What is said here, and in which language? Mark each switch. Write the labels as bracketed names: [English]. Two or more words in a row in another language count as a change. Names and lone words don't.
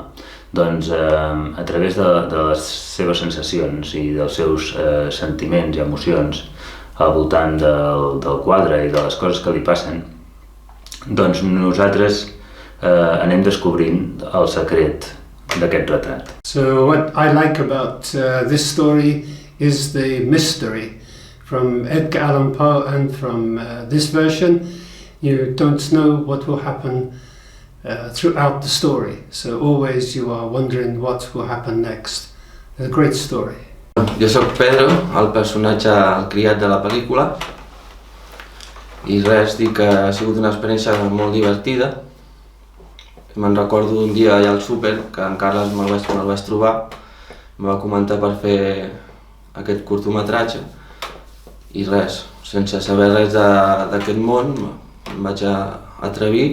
[Catalan] Doncs a través de les seves sensacions i dels seus sentiments i emocions al voltant del quadre i de les coses que li passen, doncs nosaltres anem descobrint el secret d'aquest retrat. [English] So what I like about this story is the mystery. From Edgar Allan Poe and from this version, you don't know what will happen throughout the story. So always you are wondering what will happen next. It's a great story. [Catalan] Jo sóc Pedro, el personatge, el criat de la pel·lícula, i res, dic que ha sigut una experiència molt divertida. Me'n recordo d'un dia allà al súper que en Carles me'l vaig trobar, em va comentar per fer aquest curtmetratge i res, sense saber res d'aquest món, em vaig atrevir.